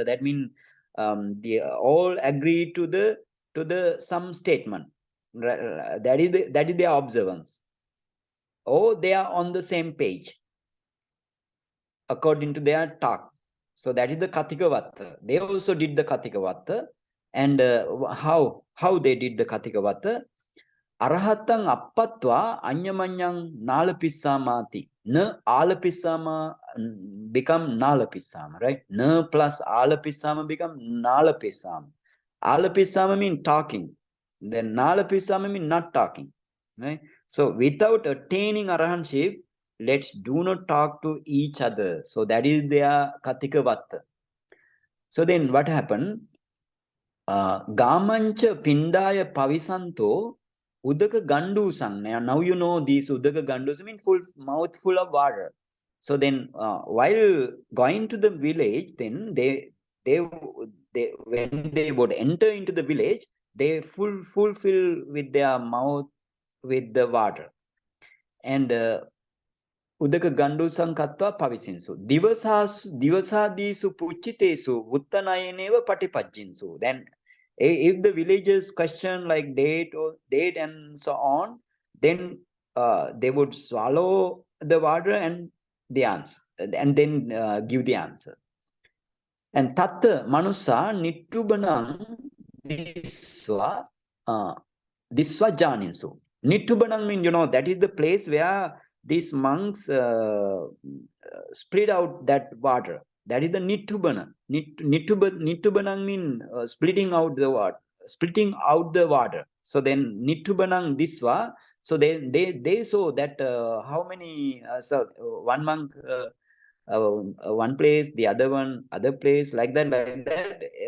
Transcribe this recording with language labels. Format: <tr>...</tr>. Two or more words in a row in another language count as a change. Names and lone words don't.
<en>That means they all agreed to the some statement. That is their observance. Oh, they are on the same page according to their talk. So that is the Katikavatta. They also did the Katikavatta. And how they did the Katikavatta?</en> <pi>Arahatang appatva anyamanyang nalapissamati. Na alapissama</pi> <en>become nalapissama, right? Na plus alapissama become nalapissama. Alapissama means talking. Then nalapissama means not talking, right? So without attaining arahantship, let's do not talk to each other. So that is their Katikavatta. So then what happened?</en> <pi>Gamancha pindaya pavisanto udaka gandu sang.</pi> <en>Now you know these</en> <pi>udaka gandus</pi> <en>mean full mouth full of water. So then while going to the village, then they when they would enter into the village, they fulfill with their mouth with the water.</en> <pi>And udaka gandu sankatva pavisinsu. Divasadisu puchitesu uttanayeneva patipajjinsu.</pi> <en>Then if the villagers question like date and so on, then they would swallow the water and the answer, and then give the answer.</en> <pi>And tatta manusa nittubanang diswa janinsu.</pi> <en>Nittubanang means, that is the place where these monks split out that water. That is the Nittubana. Nittubanang means splitting out the water. So then</en> <pi>Nittubanang Diswa.</pi> <en>So they saw that how many, so one monk one place, the other one other place, like that.</en>